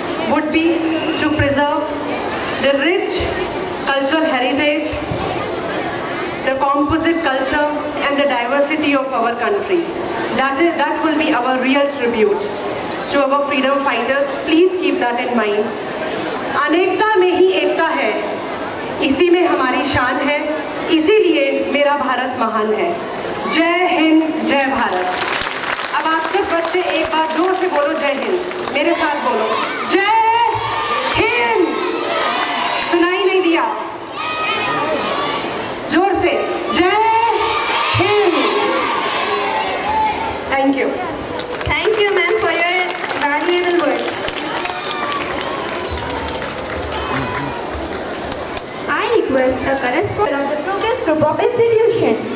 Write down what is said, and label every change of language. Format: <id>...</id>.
<en>would be to preserve the rich cultural heritage, the composite culture and the diversity of our country. That will be our real tribute to our freedom fighters. Please keep that in mind.</en> <hi>अनेकता में ही एकता है, इसी में हमारी शान है, इसीलिए मेरा भारत महान है। जय हिंद, जय भारत। अब आप सब बच्चे एक बार जोर से बोलो जय हिंद, मेरे साथ बोलो जय हिंद। सुनाई नहीं दिया, जोर से जय Hind.</hi> <en>Thank you. Thank you, ma'am, for your valuable words. I request the correspondent of the Progress Group of Institution.</en>